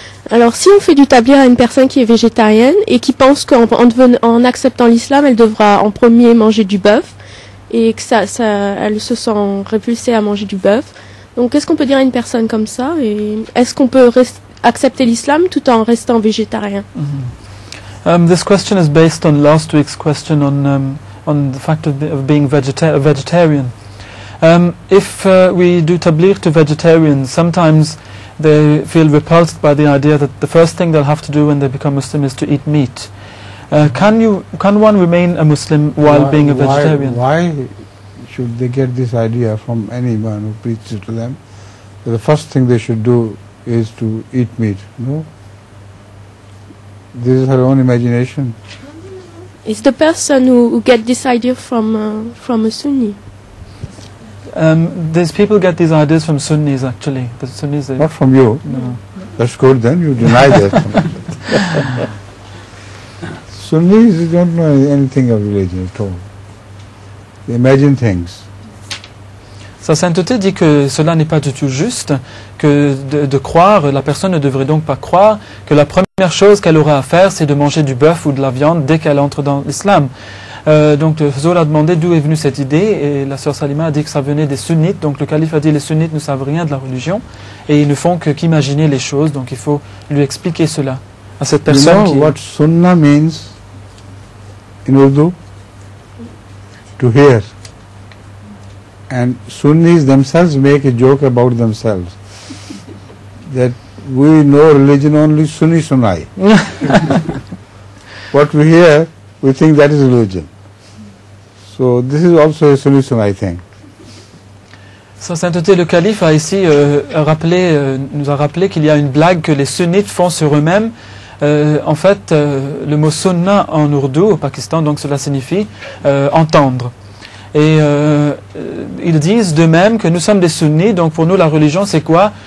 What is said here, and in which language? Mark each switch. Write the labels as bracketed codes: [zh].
[fr] Alors, si on fait du tablir à une personne qui est végétarienne et qui pense qu'en acceptant l'islam, elle devra en premier manger du bœuf et que elle se sent repulsée à manger du bœuf. Donc, qu'est-ce qu'on peut dire à une personne comme ça? Et est-ce qu'on peut accepter l'islam tout en restant végétarien? [en] This question is based on last week's question on the fact of being a vegetarian. If we do tabligh to vegetarians, sometimes they feel repulsed by the idea that the first thing they'll have to do when they become Muslim is to eat meat. Can one remain a Muslim while being a vegetarian? Why should they get this idea from anyone who preaches to them that the first thing they should do is to eat meat? No. This is her own imagination. It's the person who get this idea from a Sunni. These people get these ideas from Sunnis actually. The Sunnis, not from you. No. That's good then, you deny that. Sunnis don't know anything of religion at all. They imagine things. [fr] Sa sainteté dit que cela n'est pas du tout juste, que de croire, la personne ne devrait donc pas croire que la première chose qu'elle aura à faire c'est de manger du bœuf ou de la viande dès qu'elle entre dans l'islam. Donc Zola a demandé d'où est venue cette idée et la sœur Salima a dit que ça venait des sunnites. Donc le calife a dit les sunnites ne savent rien de la religion et ils ne font qu'imaginer les choses. Donc il faut lui expliquer cela à cette personne. [en] You know what sunnah means in Urdu? To hear. And Sunnis themselves make a joke about themselves that we know religion only Sunni Sunai. What we hear, we think that is religion. So this is also a Sunni Sunai thing. [fr] Sa sainteté le calife a ici nous a rappelé qu'il y a une blague que les sunnites font sur eux-mêmes. En fait, le mot sunna en ourdou au Pakistan, donc cela signifie entendre. Et ils disent d'eux-mêmes que nous sommes des sunnis, donc pour nous la religion c'est quoi?